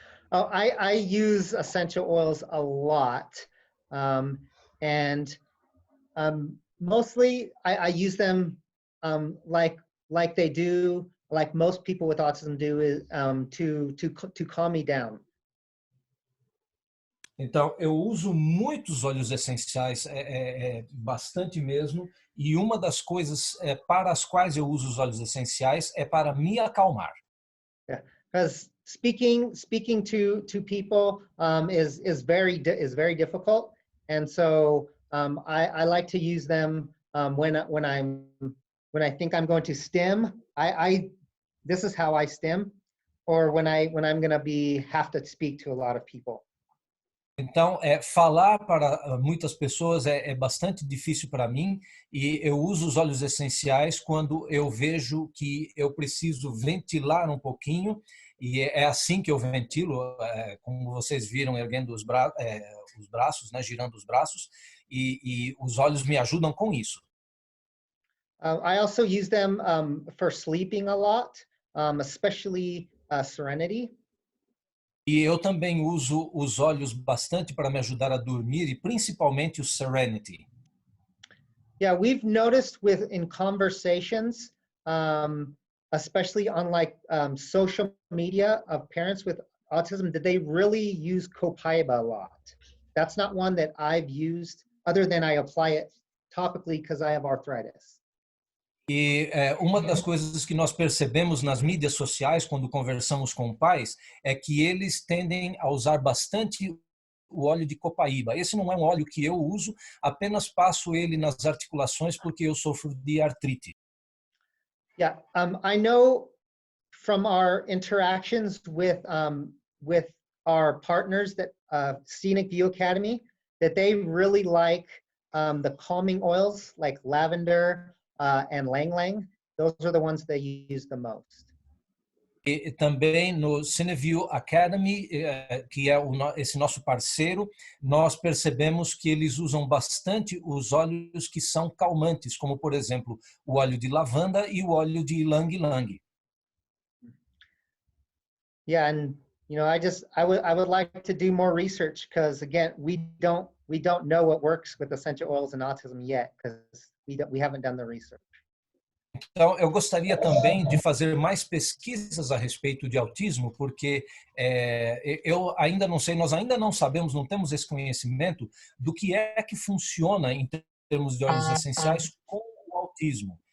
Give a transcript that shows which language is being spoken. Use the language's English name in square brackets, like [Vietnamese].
[English] I use essential oils a lot, and mostly I use them like they do, like most people with autism do, is to calm me down. [Portuguese] Então, eu uso muitos óleos essenciais, bastante mesmo, e uma das coisas para as quais eu uso os óleos essenciais é para me acalmar. [English] Yeah, because speaking to people is very difficult, and so I like to use them when I think I'm going to stim. This is how I stim, or when I'm going to have to speak to a lot of people. [Portuguese] Então, falar para muitas pessoas é bastante difícil para mim, e eu uso os óleos essenciais quando eu vejo que eu preciso ventilar um pouquinho, e é assim que eu ventilo, como vocês viram, erguendo os braços, né, girando os braços, e os óleos me ajudam com isso. [English] I also use them for sleeping a lot, especially Serenity. [Portuguese] E eu também uso os óleos bastante para me ajudar a dormir, e principalmente o Serenity. [English] Yeah, we've noticed in conversations, especially on social media of parents with autism, that they really use Copaiba a lot. That's not one that I've used, other than I apply it topically because I have arthritis. [Portuguese] E uma das coisas que nós percebemos nas mídias sociais, quando conversamos com pais, é que eles tendem a usar bastante o óleo de copaíba. Esse não é um óleo que eu uso, apenas passo ele nas articulações porque eu sofro de artrite. [English] Yeah, I know from our interactions with our partners that Scenic View Academy, that they really like the calming oils like lavender and Lang Lang. Those are the ones they use the most. [Portuguese] E também no Cineview Academy, que é esse nosso parceiro, nós percebemos que eles usam bastante os óleos que são calmantes, como por exemplo o óleo de lavanda e o óleo de Lang Lang. [English] Yeah, and I would like to do more research, because again, we don't know what works with essential oils in autism yet, because we haven't done the research. [Portuguese] Então, eu gostaria também de fazer mais pesquisas a respeito de autismo, porque eu ainda não sei, nós ainda não sabemos, não temos esse conhecimento do que é que funciona em termos de óleos essenciais com o autismo.